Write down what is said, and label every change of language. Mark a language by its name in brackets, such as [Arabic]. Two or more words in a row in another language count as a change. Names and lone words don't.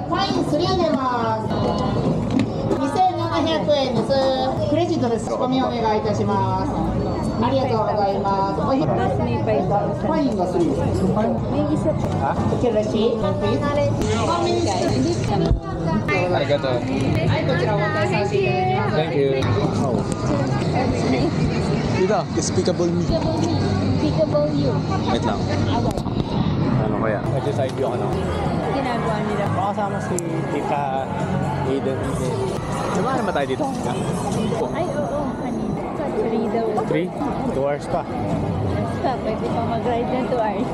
[Japanese] パイン3出ます。2700円です。クレジットです。仕込みお願いいたします。ありがとうございます。おひ [Filipino] Tapos may 5,000. [Japanese] パインが3です。 [Filipino] May isa pa. [Japanese] OK レシート。 Arigato. はい、こちらお渡しさせていただきます。 [English] Thank you. Dito, despicable me. Peekaboo you. [Filipino] Wait lang. Ano kaya? Nag-decide yung ano. Ginagawa nila. Makasama si Tita Aiden. Diba naman tayo dito? Ay, oo. Kanina. 3 daw. 3? 2 hours pa. Basta, pwede pa mag-ride ng 2 hours.